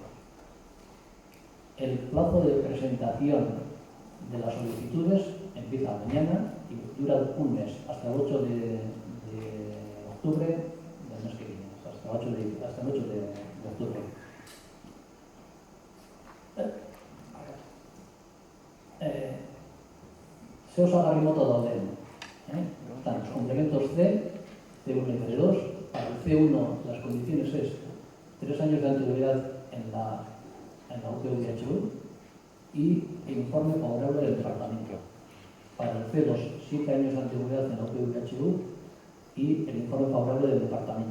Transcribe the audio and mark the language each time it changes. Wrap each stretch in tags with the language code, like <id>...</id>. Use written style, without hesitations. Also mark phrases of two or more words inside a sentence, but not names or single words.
<es>El plazo de presentación de las solicitudes empieza mañana y dura un mes, hasta el 8 de octubre del mes que viene, hasta el 8 de octubre.</es> <eu>Se osagarri mota dauden.</eu> <es>Están los complementos C, C1 y C2. Para el C1 las condiciones es 3 años de antigüedad en la UPV-HU y informe favorable del departamento. Para el C2, 7 años de antigüedad en la UPV-HU y el informe favorable del departamento.</es>